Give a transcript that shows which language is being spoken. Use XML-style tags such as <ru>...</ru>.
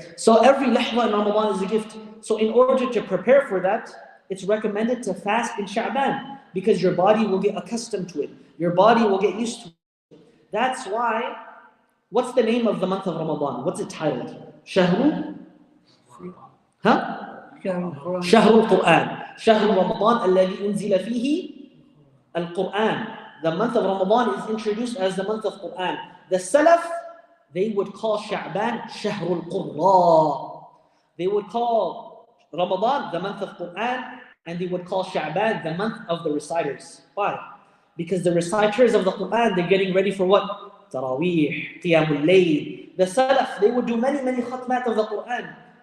<en>So every lahza in Ramadan is a gift. So in order to prepare for that, it's recommended to fast in Sha'ban, because your body will get accustomed to it. Your body will get used to it. That's why, what's the name of the month of Ramadan? What's it titled? Shahru? Huh?</en> <ar>شهر القرآن شهر رمضان الذي أنزل فيه القرآن.</ar> <en>The month of Ramadan is introduced as the month of Quran. The Salaf, they would call Sha'ban</en> <ar>شهر القراء.</ar> <en>They would call Ramadan the month of Quran, and they would call Sha'ban the month of the reciters. Why? Because the reciters of the Quran, they're getting ready for what? Taraweeh, Qiyamul Layl. The Salaf, they would do many khatmat of the Quran.</en>